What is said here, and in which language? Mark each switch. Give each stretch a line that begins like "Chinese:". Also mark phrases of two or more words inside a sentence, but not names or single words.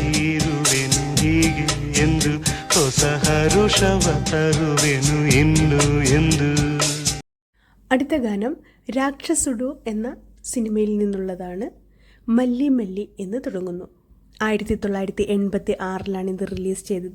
Kannada: ಇರುವೆನು ಹೀಗೆ ಎಂದು ಹೊಸ ಹರುಷವ ತರುವೆನು ಇನ್ನು ಎಂದು.
Malayalam: അടുത്ത ഗാനം രാക്ഷസുഡു എന്ന സിനിമയിൽ നിന്നുള്ളതാണ്. മല്ലി മല്ലി എന്ന് തുടങ്ങുന്നു. 1986 ഇത് റിലീസ് ചെയ്തത്.